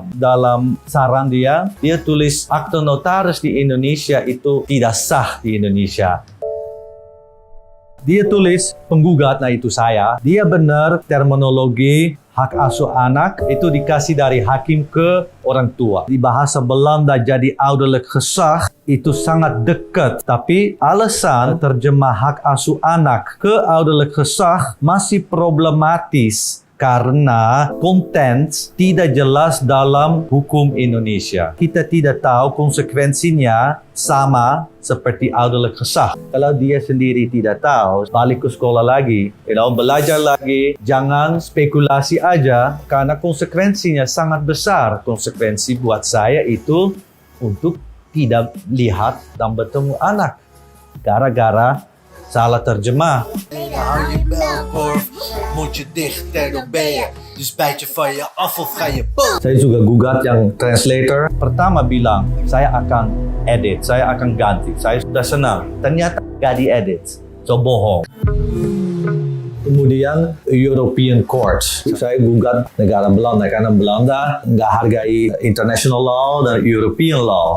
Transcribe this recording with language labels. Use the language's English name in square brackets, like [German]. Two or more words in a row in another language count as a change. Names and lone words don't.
[Indonesian] Dalam saran dia tulis akte notaris di Indonesia itu tidak sah di Indonesia. Dia tulis penggugat, nah itu saya. Dia benar terminologi hak asuh anak itu dikasih dari hakim ke orang tua. Di bahasa Belanda jadi [Dutch] ouderlijk gezag [Indonesian] itu sangat dekat. Tapi alasan terjemah hak asuh anak ke [Dutch] ouderlijk gezag [Indonesian] masih problematis. karena konten tidak jelas dalam hukum Indonesia. Kita tidak tahu konsekuensinya sama seperti adalah kesah. Kalau dia sendiri tidak tahu, balik ke sekolah lagi, belajar lagi, jangan spekulasi aja karena konsekuensinya sangat besar. Konsekuensi buat saya itu untuk tidak lihat dan bertemu anak gara-gara salah terjemah. [Dutch] Hou je belkorf, moet je dichter, dan ben je. Dus bijt je van je af of ga je boven. [Indonesian] Saya juga gugat yang translator. Pertama bilang, saya akan edit, saya akan ganti. Saya sudah senang. Ternyata gak diedit. So bohong. Kemudian European Court. Saya gugat negara Belanda karena Belanda nggak hargai [English] international law [Indonesian] dan [English] European law.